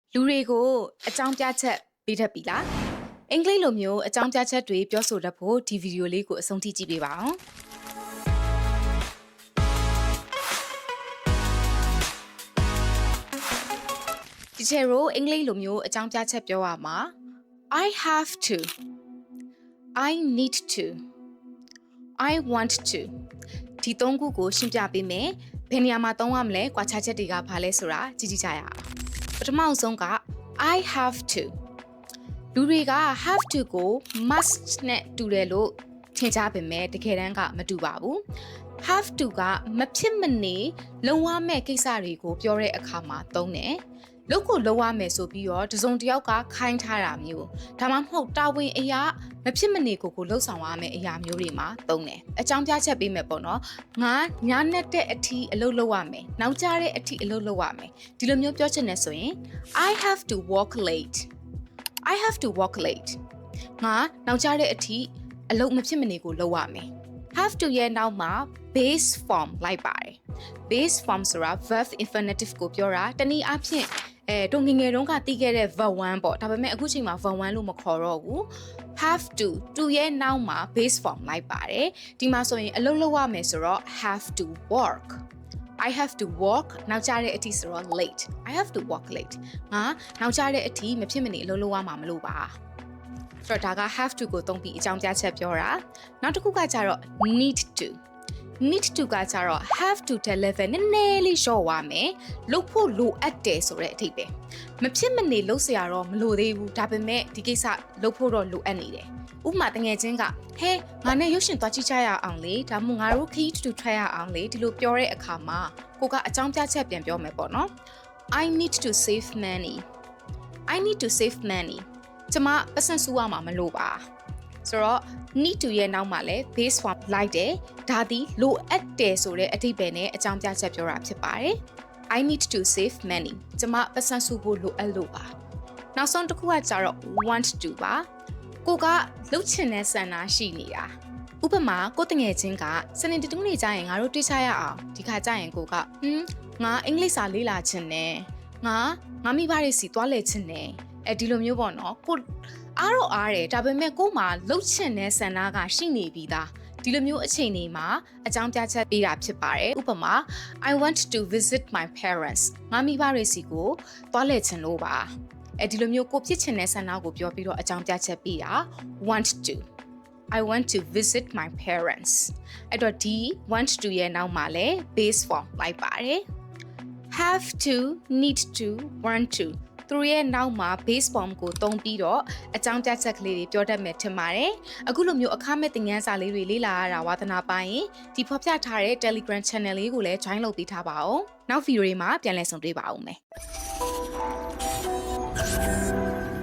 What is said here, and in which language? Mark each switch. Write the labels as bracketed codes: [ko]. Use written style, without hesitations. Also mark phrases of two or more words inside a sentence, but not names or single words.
[my] လူတွေကိုအကြောင်းပြချက်ပေးတတ်ပြီလားအင်္ဂလိပ်လိုမျိုးအကြောင်းပြချက်တွေပြောဆိုတတ်ဖို့ဒီဗီဒီယိုလေးကိုအဆုံးထိကြည့်ပေးပါအောင်ဒီချေရိုအင်္ဂလိပ်လိုမျိုးအကြောင်းပြချက်ပြောရမှာ [en] I have to I need to I want to [my] ဒီသုံးခုကိုရှင်းပြပေးမယ်ဘယ်နေရာမှာသုံးရမလဲကွာခြားချက်တွေကဘာလဲဆိုတာကြည့်ကြရအောင်ပထမဆုံး က [en] I have to [my] လူတွေက [en] have to [my] ကို must နဲ့တူတယ်လို့ထင်ကြပေမဲ့တကယ်တမ်းကမတူပါဘူး [en] have to [my] ကမဖြစ်မနေလုံရမယ့်ကိစ္စတွေကိုပြောတဲ့အခါမှာသုံးတယ်လုပ်ကိုလုပ်ရမယ်ဆိုပြီးတော့တစုံတစ်ယောက်ကခိုင်းထားတာမျိုး ဒါမှမဟုတ်တာဝန်အရာမဖြစ်မနေကိုလှုပ်ဆောင်ရမယ့်အရာမျိုးတွေမှာသုံးတယ်အကြောင်းပြချက်ပေးမယ်ပေါ့နော်ငါညနေတဲ့အထိအလုပ်လုပ်ရမယ်နောက်ကျတဲ့အထိအလုပ်လုပ်ရမယ် ဒီလိုမျိုးပြောချင်တယ်ဆိုရင် [en] I have to work late I have to work late [my] ငါနောက်ကျတဲ့အထိအလုပ်မဖြစ်မနေကိုလုပ်ရမယ် [en] have to [my] ရဲ့နောက်မှာ [en] base form [my] လိုက်ပါတယ် [en] base form [my] ဆိုတာ [en] verb infinitive [my] ကိုပြောတာတနည်းအားဖြင့်တို့ငငယ်တုန်းကတီးခဲ့တဲ့ verb 1ပေါ့ဒါပေမဲ့အခုချိန်မှာ verb 1လို့မခေါ်တော့ဘူး [en] have to [my] ရဲ့နောက်မှာ [en] base form [my] လိုက်ပါတယ်ဒီမှာဆိုရင်အလုပ်လုပ်ရမယ်ဆိုတော့ [en] have to work I have to work [my] နောက်ကျတဲ့အထိဆိုတော့ late [en] I have to work late [my] ငါနောက်ကျတဲ့အထိမဖြစ်မနေအလုပ်လုပ်ရမှာမလို့ပါဆိုတော့ဒါက [en] have to [my] ကိုသုံးပြီးအကြောင်းပြချက်ပြောတာနောက်တစ်ခုကကြတော့ need to ကကြတော့ [en] have to [my] တဲ့ level နည်းနည်းလေးလျှော့သွားမယ်လုပ်ဖို့လိုအပ်တယ်ဆိုတဲ့အထိပဲမဖြစ်မနေလုပ်เสียတော့မလိုသေးဘူးဒါပေမဲ့ဒီကိစ္စလုပ်ဖို့တော့လိုအပ်နေတယ်ဥပမာတငယ်ချင်းကဟဲငါနဲ့ရုပ်ရှင်သွားကြည့်ကြရအောင်လေဒါမှမဟုတ်ငါတို့ခရီးတူထွက်ရအောင်လေဒီလိုပြောတဲ့အခါမှာကိုကအကြောင်းပြချက်ပြန်ပြောမယ်ပေါ့နော် [en] I need to save money I need to save money [my] ကျမပတ်စံစုရမှာမလို့ပါဆိုတော့ [en] need to [my] ရဲ့နောက်မှာလည်း [en] base form [my] လိုက်တယ်ဒါသည်လိုအပ်တယ်ဆိုတဲ့အဓိပ္ပာယ်နဲ့အကြောင်းပြချက်ပြောတာဖြစ်ပါတယ် [en] I need to save money [my] ကျမပတ်စံစုဖို့လိုအပ်လို့ပါနောက်ဆုံးတစ်ခုကကြတော့ [en] want to [my] ပါကို ကလှုပ်ချင်တဲ့ဆန္ဒရှိနေတာဥပမာကိုတငယ်ချင်းကစနေတူးနေကြရင်ငါတို့တွေ့ချရအောင်ဒီခါကျရင်ကိုကငါအင်္ဂလိပ်စာလေ့လာချင်တယ်ငါမိဘတွေစီသွားလဲချင်တယ်ဒီလိုမျိုးပေါ့ နော်ကိုအားတော့အားတယ်ဒါပေမဲ့ကိုမှလှုပ်ချင်တဲ့ဆန္ဒကရှိနေပြီးသားဒီလိုမျိုးအချိန်တွေမှာအကြောင်းပြချက်ပေးတာဖြစ်ပါတယ်ဥပမာ [en] I want to visit my parents [my] ငါမိဘတွေစီကိုသွားလဲချင်လို့ပါဒီလိုမျိုးကိုဖြစ်ချင်တဲ့ဆန္ဒကိုပြော ပြီးတော့အကြောင်းပြချက်ပေးတာ [en] want to I want to visit my parents [my] အဲ့တော့ဒီ [en] want to [my] ရဲ့နောက်မှာလည်း [en] base form [my] လိုက်ပါတယ် [en] have to need to want to [my] သူရဲ့နောက်မှာ [en] base form [my] ကိုသုံးပြီးတော့အကြောင်းပြချက်ကလေးတွေပြောတတ်မယ်ထင်ပါတယ်အခုလိုမျိုးအခမဲ့သင်ခန်းစာလေးတွေလေ့လာရတာဝါသနာပါရင်ဒီဖော်ပြထားတဲ့ Telegram Channel လေးကိုလည်း join လုပ်ပေးထားပါဦးနောက်ဗီဒီယိုတွေမှာပြန်လည်ဆုံတွေ့ပါဦးမယ်